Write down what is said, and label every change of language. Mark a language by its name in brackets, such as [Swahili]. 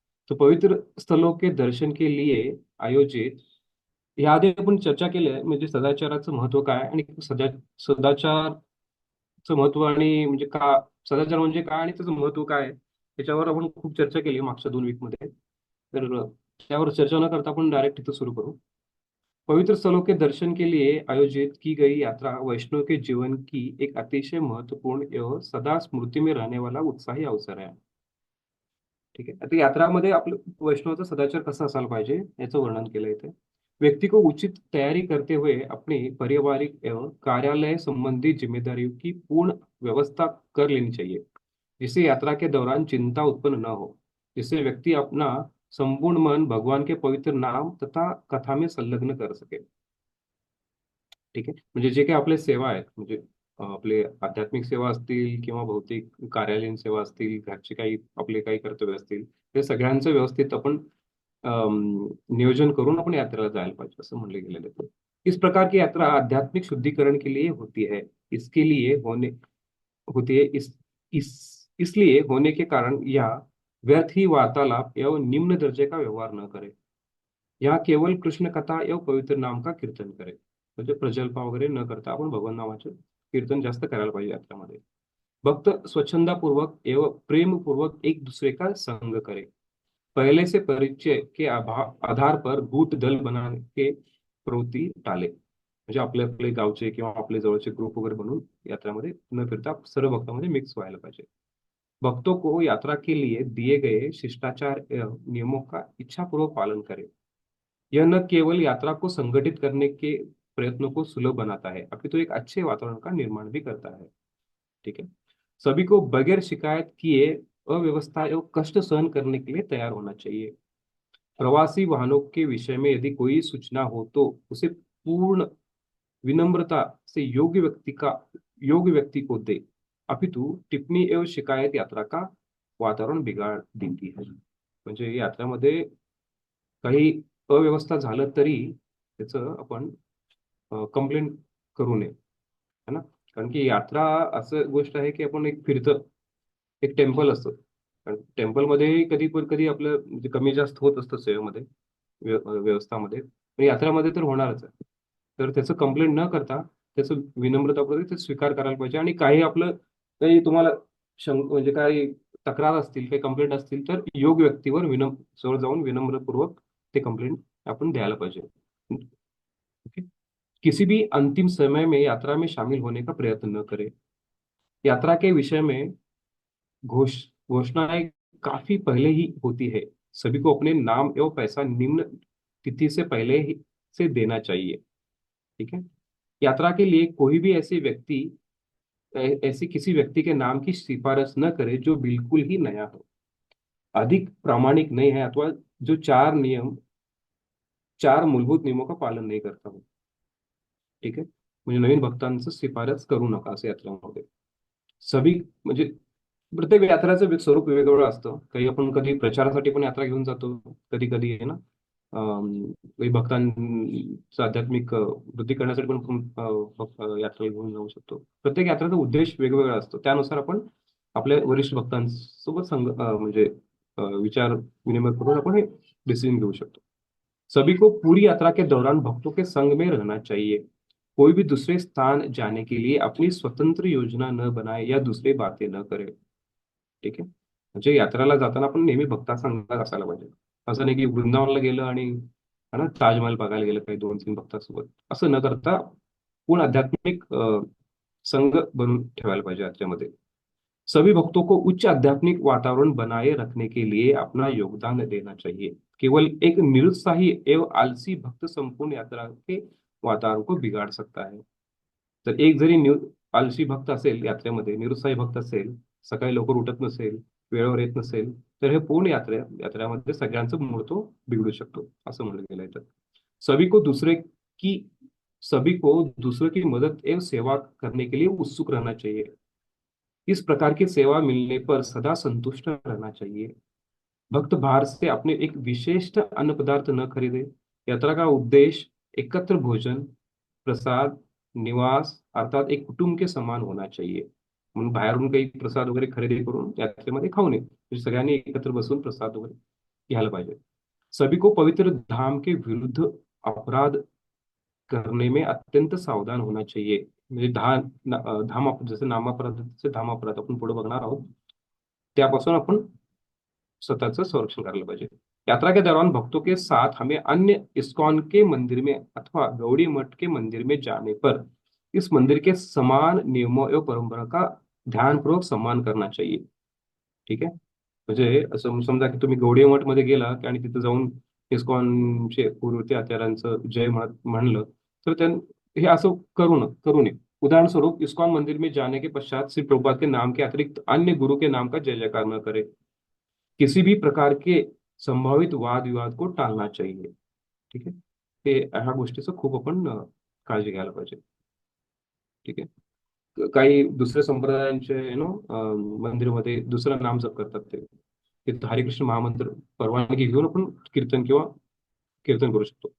[Hindi] तो पवित्र स्थलों के दर्शन के लिए आयोजित, [Marathi] याआधी आपण चर्चा केली आहे, म्हणजे सदाचाराचं महत्व काय आणि सदाचारचं महत्व आणि म्हणजे का सदाचार म्हणजे काय आणि त्याचं महत्व काय आहे, त्याच्यावर आपण खूप चर्चा केली मागच्या 2 वीकमध्ये. तर त्यावर चर्चा न करता आपण डायरेक्ट इथं सुरू करू. [Hindi] पवित्र स्थलों के दर्शन के लिए आयोजित की गई यात्रा वैष्णव के जीवन की एक अतिशय महत्वपूर्ण एवं सदा स्मृति में रहने वाला उत्साही अवसर है. [Marathi] ठीक आहे. आता यात्रामध्ये आपलं वैष्णवाचा सदाचार कसा असायला पाहिजे याचं वर्णन केलं इथे. [Hindi] व्यक्ति को उचित तैयारी करते हुए अपनी पारिवारिक एवं कार्यालय संबंधी जिम्मेदारियों की पूर्ण व्यवस्था कर लेनी चाहिए, जिससे यात्रा के दौरान चिंता उत्पन्न न हो, जिससे व्यक्ति अपना संपूर्ण मन भगवान के पवित्र नाम तथा कथा में संलग्न कर सके. [Marathi] ठीक आहे. म्हणजे जे काही आपल्या सेवा आहेत, म्हणजे आपले आध्यात्मिक सेवा असतील किंवा भौतिक कार्यालयीन सेवा असतील, घरचे काही आपले काही कर्तव्य असतील, ते सगळ्यांचं व्यवस्थित आपण नियोजन करून आपण यात्रेला जायला पाहिजे, असं म्हणलं गेलेलं आहे. [Hindi] इस प्रकार की यात्रा आध्यात्मिक शुद्धिकरण के लिए होती है. इसके लिए होने होती है इसलिए होने के कारण यह व्यर्थ ही वार्तालाप एवं निम्न दर्जे का व्यवहार न करे. यहाँ केवल कृष्ण कथा एवं पवित्र नाम का कीर्तन करे. [Marathi] म्हणजे प्रजल्पा वगैरे न करता आपण भगवान नामाचे कीर्तन जास्त करायला पाहिजे यात्रामध्ये. [Hindi] भक्त स्वच्छंदापूर्वक एवं प्रेमपूर्वक एक दूसरे का संग करे. पहले से परिचय के आधार पर गुट दल बनाने के प्रवृत्ती टाले. [Marathi] म्हणजे आपले आपले गावचे किंवा आपले जवळचे ग्रुप वगैरे बनवून यात्रामध्ये न फिरता सर्व भक्तांमध्ये मिक्स व्हायला पाहिजे. [Hindi] भक्तों को यात्रा के लिए दिए गए शिष्टाचार एवं नियमों का इच्छापूर्वक पालन करें. यह न केवल यात्रा को संगठित करने के प्रयत्नों को सुलभ बनाता है, अपितु एक अच्छे वातावरण का निर्माण भी करता है. ठीक है. सभी को बगैर शिकायत किए अव्यवस्था एवं कष्ट सहन करने के लिए तैयार होना चाहिए. प्रवासी वाहनों के विषय में यदि कोई सूचना हो तो उसे पूर्ण विनम्रता से योग्य व्यक्ति को दे, अपितु टिप्पणी एवं शिकायत यात्रा का वातावरण बिगाड़ देती है. [Marathi] म्हणजे यात्रामध्ये काही अव्यवस्था झालं तरी त्याचं आपण कंप्लेंट करू नये, [Hindi] है ना. [Marathi] कारण की यात्रा असं गोष्ट आहे की आपण एक फिरतं एक टेम्पल असतं. कारण टेम्पलमध्ये कधी पण कधी आपलं म्हणजे कमी जास्त होत असतं सेवेमध्ये, व्यवस्थामध्ये. पण यात्रामध्ये तर होणारच आहे. तर त्याचं कंप्लेंट न करता त्याचं विनम्रतापूर्वक ते स्वीकार करायला पाहिजे. आणि काही आपलं काही तुम्हाला म्हणजे काही तक्रार असतील, काही कंप्लेंट असतील, तर योग्य व्यक्तीवर जवळ जाऊन विनम्रपूर्वक ते कंप्लेंट आपण द्यायला पाहिजे. [English] Okay. [Hindi] किसी भी अंतिम समय में यात्रा में शामिल होने का प्रयत्न न करें। यात्रा के विषय में घोष घोषणाएं काफी पहले ही होती है। सभी को अपने नाम एवं पैसा निम्न तिथि से पहले ही से देना चाहिए। ठीक है। यात्रा के लिए कोई भी ऐसे व्यक्ति ऐसे किसी व्यक्ति के नाम की सिफारिश न करे जो बिल्कुल ही नया हो, अधिक प्रामाणिक नहीं है, अथवा जो चार मूलभूत नियमों का पालन नहीं करता हो. [Marathi] ठीक आहे. म्हणजे नवीन भक्तांचं शिफारस करू नका असं यात्रामध्ये. सभी म्हणजे प्रत्येक यात्राचं स्वरूप वेगवेगळं असतं. काही आपण कधी प्रचारासाठी पण यात्रा घेऊन जातो. कधी-कधी आहे ना, काही भक्तांचं आध्यात्मिक वृद्धी करण्यासाठी पण आपण यात्रा घेऊन जाऊ शकतो. प्रत्येक यात्रेचा उद्देश वेगवेगळा असतो. त्यानुसार आपण आपल्या वरिष्ठ भक्तांसोबत म्हणजे विचार विनिमय करून आपण हे डिसिजन घेऊ शकतो. [Hindi] सभी को पूरी यात्रा के दौरान भक्तों के संग में रहना चाहिए। कोई भी दूसरे स्थान जाने के लिए अपनी स्वतंत्र योजना न बनाए या दूसरी बातें न करे. [Marathi] ठीक आहे. म्हणजे यात्रेला जाताना आपण नेहमी भक्तासंगात असायला पाहिजे. असं नाही की वृंदावनला गेलं आणि [Hindi] है ना [Marathi] ताजमहल बघायला गेलं काही 2-3 भक्तांसोबत. असं न करता पूर्ण आध्यात्मिक संघ बनवून ठेवायला पाहिजे यात्रेमध्ये. [Hindi] सभी भक्तों को उच्च आध्यात्मिक वातावरण बनाए रखने के लिए अपना योगदान देना चाहिए। केवल एक निरुत्साही एवं आलसी भक्त संपूर्ण यात्रा के वातावरण को बिगाड़ सकता है. [Marathi] तर एक जरी आलसी भक्त असेल यात्रेमध्ये, निरुत्साही भक्त असेल, सकाळी लवकर उठत नसेल, वेळेवर येत नसेल, तर हे पूर्ण यात्रेमध्ये सगळ्यांचं मूड तो बिघडू शकतो, असं म्हणलं गेलंय. [Hindi] तर सभी को दूसरे की सभी को दूसरों की मदद एवं सेवा करने के लिए उत्सुक रहना चाहिए। इस प्रकार की सेवा मिलने पर सदा संतुष्ट रहना चाहिए। भक्त बाहर से अपने एक विशिष्ट अन्न पदार्थ न खरीदे। यात्रा का उद्देश्य एकत्र भोजन, प्रसाद, निवास अर्थात एक कुटुंब के समान होना चाहिए. [Marathi] म्हणून बाहेरून काही प्रसाद वगैरे खरेदी करून यात्रेमध्ये खाऊ नये. म्हणजे सगळ्यांनी एकत्र बसून प्रसाद वगैरे घ्यायला पाहिजे. [Hindi] सभी को पवित्र धाम के विरुद्ध अपराध करने में अत्यंत सावधान होना चाहिए. [Marathi] म्हणजे धाम जसं नामापराधाचे धाम अपराध आपण पुढे बघणार आहोत, त्यापासून आपण स्वतःचं संरक्षण करायला पाहिजे. [Hindi] यात्रा के दौरान भक्तों के साथ हमें अन्य इस्कॉन के मंदिर में अथवा गौड़ी मठ के मंदिर में जाने पर इस मंदिर के समान नियमों एवं परंपरा का ध्यानपूर्वक सम्मान करना चाहिए. [Marathi] ठीक आहे. म्हणजे असं समजा की तुम्ही गौडी मठमध्ये गेला आणि तिथं जाऊन इस्कॉनचे पूर्वते आचार्यांचं जय म्हणलं, तर हे असं करू नये. [Hindi] उदाहरण स्वरूप इस्कॉन मंदिर में जाने के पश्चात श्री प्रभुपाद के नाम के अतिरिक्त अन्य गुरु के नाम का जय जयकार न करे. किसी भी प्रकार के संभावित वाद विवाद को टाळना चाहिए. [Marathi] ठीक आहे. हे ह्या गोष्टीचं खूप आपण काळजी घ्यायला पाहिजे. ठीक आहे. काही दुसऱ्या संप्रदायांचे मंदिरमध्ये दुसरं नाम जप करतात ते. तिथं हरिकृष्ण महामंत्र परवानगी घेऊन आपण कीर्तन करू शकतो.